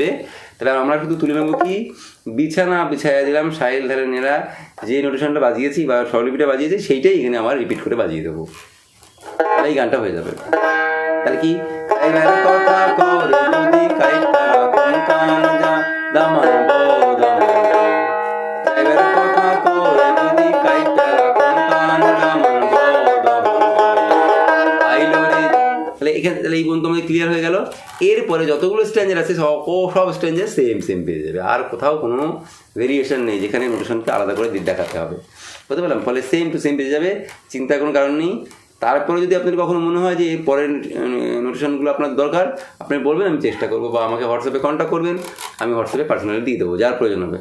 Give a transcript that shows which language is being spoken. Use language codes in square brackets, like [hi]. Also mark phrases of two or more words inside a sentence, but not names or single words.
[bn] তাহলে আমরা শুধু তুলে নেবো কি, বিছানা বিছাইয়া দিলাম শাইল ধানের নেরা, যে নোটেশনটা বাজিয়েছি বা স্বরলিপিটা বাজিয়েছি সেইটাই এখানে আমার রিপিট করে বাজিয়ে দেবো, এই গানটা হয়ে যাবে। তাহলে কি, কথা কওরে যদি কাইটটা রাখুম কান, দামান বও দামান বও, কথা কওরে যদি কাইটটা রাখুম কান, দামান বও দামান বও, আইলো রে। তাহলে এখানে, তাহলে এই পর্যন্ত আমাদের ক্লিয়ার হয়ে গেল। এরপরে যতগুলো স্ট্যান্ডার আছে সব স্ট্যান্ডার [en] same same [bn] পেয়ে যাবে, আর কোথাও কোনো ভেরিয়েশন নেই যেখানে নোটেশনকে আলাদা করে দেখাতে হবে, বুঝতে পারলাম। ফলে [en] same to same [bn] পেয়ে যাবে, চিন্তার কোনো কারণ নেই। তারপরে যদি আপনার কখনো মনে হয় যে এই পরের নোটেশনগুলো আপনার দরকার, আপনি বলবেন, আমি চেষ্টা করবো, বা আমাকে হোয়াটসঅ্যাপে কন্ট্যাক্ট করবেন, আমি হোয়াটসঅ্যাপে পার্সোনালি দিয়ে দেবো যার প্রয়োজন হবে।